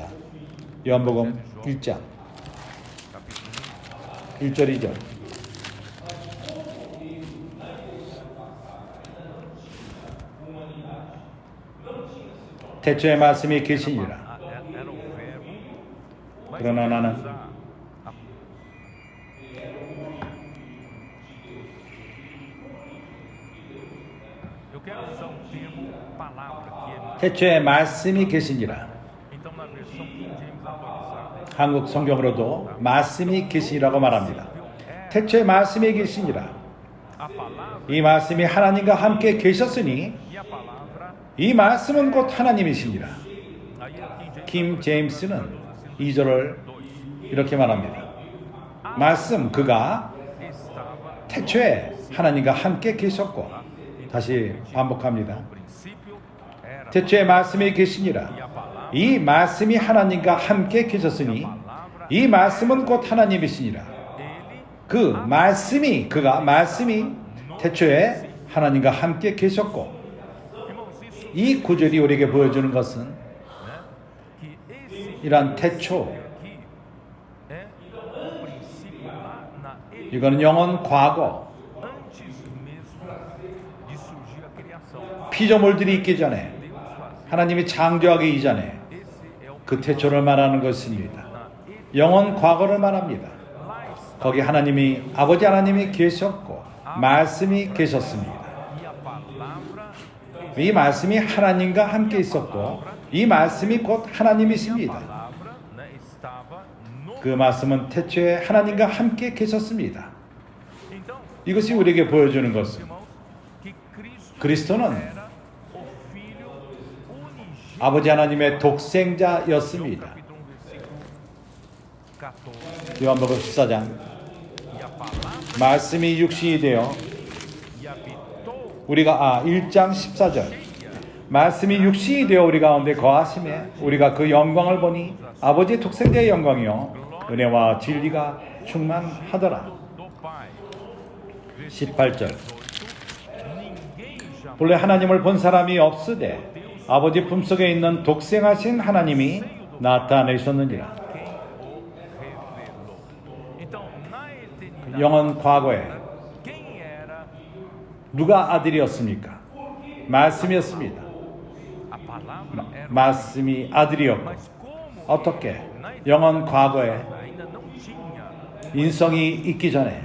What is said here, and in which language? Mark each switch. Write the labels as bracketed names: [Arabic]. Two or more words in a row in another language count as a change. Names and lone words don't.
[Korean] 요한복음 1장 1절 2절 태초에 말씀이 계시니라. 그러나 나는 [Portuguese] quero usar termo palavra que [Korean] 태초에 말씀이 계시니라. [Portuguese] então na versão King James atualizada. [Korean] 한국 성경으로도 말씀이 계시니라고 말합니다. 태초에 말씀이 계시니라. [Portuguese] A palavra [Korean] 이 말씀이 하나님과 함께 계셨으니 [Portuguese] e a palavra. [Korean] 이 말씀은 곧 하나님이시니라. [Portuguese] Aí a [Korean] 킴 King James 제임스는 2절을 이렇게 말합니다. 말씀 그가 [Portuguese] estava [Korean] 태초에 하나님과 함께 계셨고, 다시 반복합니다. [Portuguese] no princípio, era [Korean] 태초에 말씀이 계시니라. [Portuguese] e a palavra. [Korean] 이 말씀이 하나님과 함께 계셨으니 이 말씀은 곧 하나님이시니라. [Portuguese] Ele [Korean] 그 말씀이 그가 말씀이 태초에 하나님과 함께 계셨고, [Portuguese] irmãos, isso [Korean] 이 구절이 우리에게 보여주는 것은 [Portuguese] né, que esse [Korean] 이러한 태초, [Portuguese] aqui é o princípio lá na [Korean] 이거는 영원 과거, [Portuguese] antes mesmo de surgir a criação. [Korean] 피조물들이 있기 전에 [Portuguese] Deus fazia. [Korean] 하나님이 창조하기 이전에 [Portuguese] Esse é o [Korean] 그 태초를 말하는 것입니다. [Portuguese] na ele [Korean] 영원 과거를 말합니다. [Portuguese] lá está [Korean] 거기 하나님이 아버지 하나님이 계셨고 말씀이 계셨습니다. [Portuguese] e a palavra [Korean] 이 말씀이 하나님과 함께 있었고 이 말씀이 곧 하나님이십니다. [Portuguese] palavra, né, estava no [Korean] 그 말씀은 태초에 하나님과 함께 계셨습니다. [Portuguese] então [Korean] 이것이 우리에게 보여주는 것은 [Portuguese] irmãos que Cristo [Korean] 그리스도는 [Portuguese] era o filho unigênito. [Korean] 아버지 하나님의 독생자였습니다. [Portuguese] Capítulo 1 versículo 14 [Korean] 요한복음 14장 [Portuguese] e a palavra [Korean] 말씀이 육신이 되어 [Portuguese] e habitou [Korean] 우리가 1장 14절 말씀이 육신이 되어 우리 가운데 거하심에 우리가 그 영광을 보니 아버지의 독생자의 영광이요 은혜와 진리가 충만하더라. [Portuguese] do Pai. [Korean] 18절 [Portuguese] Ninguém jamais [Korean] 본래 하나님을 본 사람이 없으되 아버지 품속에 있는 독생하신 하나님이 나타내셨느니라. [Portuguese] quem o revelou. Então, na eternidade, [Korean] 영원 과거에 [Portuguese] quem era [Korean] 누가 아들이었습니까? 말씀이었습니다. [Portuguese] a palavra? Era [Korean] 말씀이 아들이었고 [Portuguese] mas como [Korean] 어떻게 [Portuguese] na eternidade [Korean] 영원 과거에 [Portuguese] ainda não tinha [Korean] 인성이 있기 전에